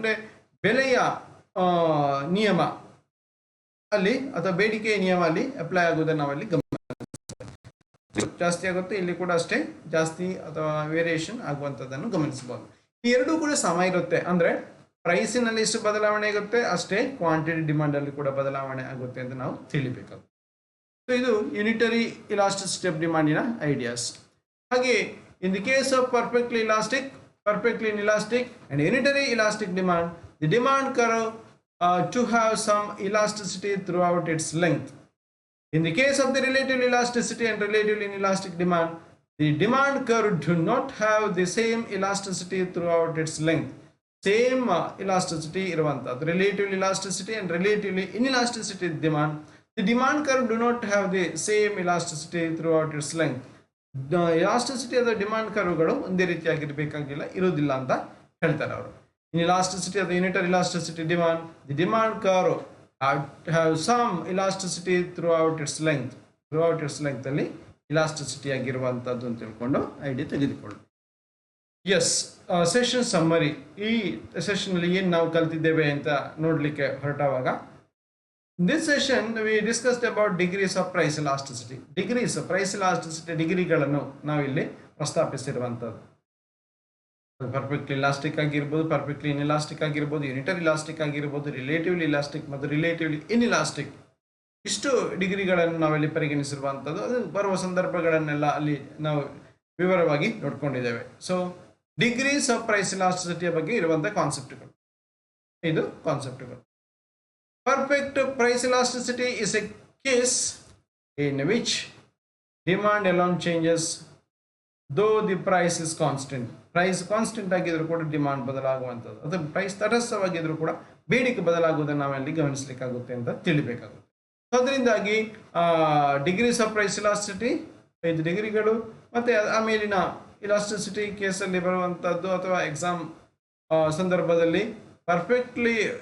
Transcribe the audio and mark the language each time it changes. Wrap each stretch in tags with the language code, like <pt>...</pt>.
<kn>ಅಂದರೆ ಬೆಲೆಯ ನಿಯಮ ಅಲ್ಲಿ ಅಥವಾ ಬೇಡಿಕೆಯ ನಿಯಮ ಅಲ್ಲಿ ಅಪ್ಲೈ ಆಗುವುದನ್ನು ನಾವಲ್ಲಿ ಜಾಸ್ತಿ ಆಗುತ್ತೆ, ಇಲ್ಲಿ ಕೂಡ ಅಷ್ಟೇ ಜಾಸ್ತಿ ಅಥವಾ ವೇರಿಯೇಷನ್ ಆಗುವಂಥದ್ದನ್ನು ಗಮನಿಸಬಹುದು. ಈ ಎರಡೂ ಕೂಡ ಸಮ ಇರುತ್ತೆ, ಅಂದರೆ ಪ್ರೈಸಿನಲ್ಲಿ ಎಷ್ಟು ಬದಲಾವಣೆ ಆಗುತ್ತೆ ಅಷ್ಟೇ ಕ್ವಾಂಟಿಟಿ ಡಿಮಾಂಡ್ ಅಲ್ಲಿ ಕೂಡ ಬದಲಾವಣೆ ಆಗುತ್ತೆ ಅಂತ ನಾವು ತಿಳಿಬೇಕಾಗುತ್ತೆ. ಸೊ ಇದು ಯೂನಿಟರಿ ಇಲಾಸ್ಟಿಸಿಟಿ ಆಫ್ ಡಿಮಾಂಡಿನ ಐಡಿಯಾಸ್.</kn> <en>ಹಾಗೆ in the case of perfectly inelastic and unitary elastic demand, the demand curve to have some elasticity throughout its length. In the case of the relative elasticity and relatively inelastic demand, the demand curve do not have the same elasticity throughout its length. Same elasticity iruvanthadu relative elasticity and relatively inelasticity demand, the demand curve do not have the same elasticity throughout its length.</en> <kn>Elasticity ಅಥವಾ demand ಕರ್ವ್ಗಳು ಒಂದೇ ರೀತಿಯಾಗಿರಬೇಕಾಗಿಲ್ಲ, ಇರೋದಿಲ್ಲ ಅಂತ ಹೇಳ್ತಾರೆ ಅವರು.</kn> <en>inelasticity ಅಥವಾ unitary elasticity demand, the demand curve have some elasticity throughout its length</en> <kn>ಅಲ್ಲಿ elasticity ಆಗಿರುವಂಥದ್ದು ಅಂತ ತಿಳ್ಕೊಂಡು ಐಡಿಯಾ ತೆಗೆದುಕೊಳ್ಳಿ. S, session summary. ಈ ಸೆಷನ್ ಅಲ್ಲಿ ಏನು ನಾವು ಕಲ್ತಿದ್ದೇವೆ ಅಂತ ನೋಡ್ಲಿಕ್ಕೆ ಹೊರಟವಾಗ,</kn> <en>this session we discussed about degrees of price elasticity.</en> <kn>Degrees of price elasticity ಡಿಗ್ರಿಗಳನ್ನು ನಾವಿಲ್ಲಿ ಪ್ರಸ್ತಾಪಿಸಿರುವಂಥದ್ದು. ಪರ್ಫೆಕ್ಟ್ಲಿ ಇಲಾಸ್ಟಿಕ್ ಆಗಿರ್ಬೋದು, ಪರ್ಫೆಕ್ಟ್ಲಿ ಇನ್ಇಲಾಸ್ಟಿಕ್ ಆಗಿರ್ಬೋದು, ಯೂನಿಟರಿ ಇಲಾಸ್ಟಿಕ್ ಆಗಿರ್ಬೋದು, ರಿಲೇಟಿವ್ಲಿ ಇಲಾಸ್ಟಿಕ್ ಮತ್ತು ರಿಲೇಟಿವ್ಲಿ ಇನ್ಇಲಾಸ್ಟಿಕ್, ಇಷ್ಟು ಡಿಗ್ರಿಗಳನ್ನು ನಾವಿಲ್ಲಿ ಪರಿಗಣಿಸಿರುವಂಥದ್ದು. ಅದು ಬರುವ ಸಂದರ್ಭಗಳನ್ನೆಲ್ಲ ಅಲ್ಲಿ ನಾವು ವಿವರವಾಗಿ ನೋಡ್ಕೊಂಡಿದ್ದೇವೆ. ಸೊ ಡಿಗ್ರೀಸ್ ಆಫ್ ಪ್ರೈಸ್ ಇಲಾಸ್ಟಿಸಿಟಿಯ ಬಗ್ಗೆ ಇರುವಂಥ ಕಾನ್ಸೆಪ್ಟ್ಗಳು, ಇದು ಕಾನ್ಸೆಪ್ಟ್ಗಳು.</kn> <en>Perfect price elasticity is a case in which demand alone changes though the price is constant.</en> <kn>Price constant ಆಗಿದ್ರು ಕೂಡ ಡಿಮಾಂಡ್ ಬದಲಾಗುವಂಥದ್ದು, ಅಥವಾ ಪ್ರೈಸ್ ತಟಸ್ಥವಾಗಿದ್ರು ಕೂಡ ಬೇಡಿಕೆ ಬದಲಾಗುವುದನ್ನು ನಾವಲ್ಲಿ ಗಮನಿಸಲಿಕ್ಕಾಗುತ್ತೆ ಅಂತ ತಿಳಿಬೇಕಾಗುತ್ತೆ. ಅದರಿಂದಾಗಿ ಡಿಗ್ರೀಸ್ ಆಫ್ ಪ್ರೈಸ್ ಇಲಾಸ್ಟಿಸಿಟಿ 5 ಡಿಗ್ರಿಗಳು, ಮತ್ತು ಆಮೇಲಿನ ಇಲಾಸ್ಟಿಸಿಟಿ ಕೇಸಲ್ಲಿ ಬರುವಂಥದ್ದು ಅಥವಾ ಎಕ್ಸಾಮ್ ಸಂದರ್ಭದಲ್ಲಿ ಪರ್ಫೆಕ್ಟ್ಲಿ</kn>